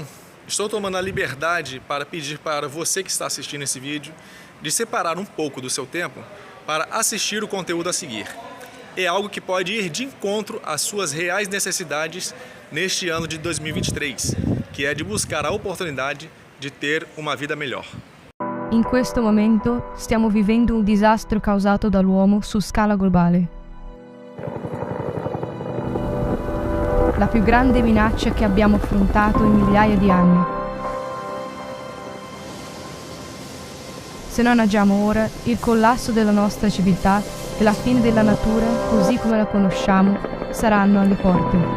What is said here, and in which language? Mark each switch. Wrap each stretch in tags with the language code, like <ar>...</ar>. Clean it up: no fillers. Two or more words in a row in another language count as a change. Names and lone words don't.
<pt>Estou tomando a liberdade para pedir para você que está assistindo esse vídeo de separar um pouco do seu tempo para assistir o conteúdo a seguir. É algo que pode ir de encontro às suas reais necessidades neste ano de 2023, que é de buscar a oportunidade de ter uma vida melhor.</pt> <it>In questo momento stiamo vivendo un disastro causato dall'uomo su scala globale. La più grande minaccia che abbiamo affrontato in migliaia di anni. Se non agiamo ora, il collasso della nostra civiltà e la fine della natura, così come la conosciamo, saranno alle porte.</it>